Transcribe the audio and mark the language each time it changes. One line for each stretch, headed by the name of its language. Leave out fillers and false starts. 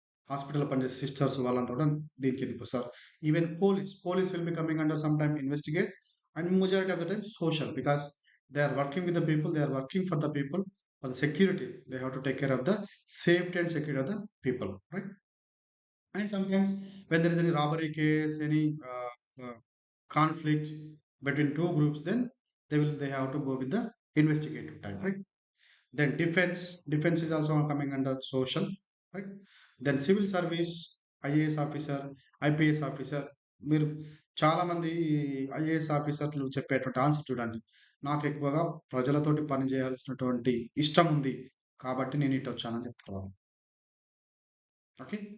Telugu: హాస్పిటల్‌లో పనిచేసే సిస్టర్స్ వాళ్ళంతా కూడా దీని కిందకొస్తారు.
English: Even police will be coming under some time investigate and majority of the time social because they are working with the people, they are working for the people, for the security. They have to take care of the safety and security of the people right? And sometimes when there is any robbery case, any uh, conflict between two groups, then they have to go with the investigative type, right? Then defense is also coming under social, right? Then civil service, IAS officer, IPS officer.
Telugu: మీరు చాలా మంది IAS ఆఫీసర్లు చెప్పేటువంటి answer చూడండి. నాకు ఎక్కువగా ప్రజలతోటి పని చేయాల్సినటువంటి ఇష్టం ఉంది కాబట్టి నేను ఇటు వచ్చానని చెప్తారు వాళ్ళు. ఓకే.